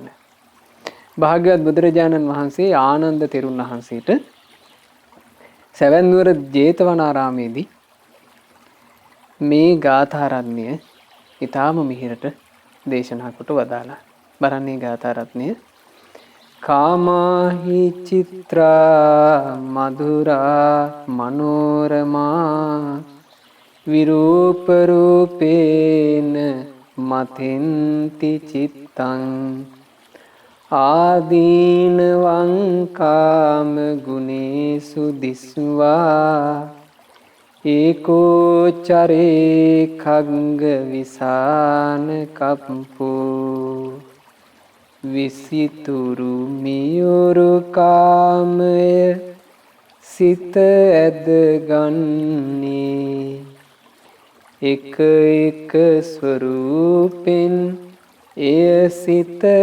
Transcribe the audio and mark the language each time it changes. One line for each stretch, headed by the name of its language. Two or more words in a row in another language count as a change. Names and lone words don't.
Sinhala: භාග්‍යවත් බුදුරජාණන් වහන්සේ ආනන්ද තෙරුන් වහන්සේට සැවැන්නුවර ජේතවනාරාමේදී මේ ගාථා රත්නය ඊටාම මිහිරට දේශනා කොට වදාලා. බලන්නේ ගාථා රත්නය.
Pali: කාමාහි චිත්‍රා මధుරා මනෝරමා විරූප රූපේන මතින්ති චිත්තං ආදීනවං කාම ගුණේසු දිස්වා ඒකෝ චරේ khagga විසාන කප්පෝ
Sinhala: විසිතුරු මියුරු කාමය සිත ඇද ගන්නේ එක එක ස්වරූපෙන් එය සිත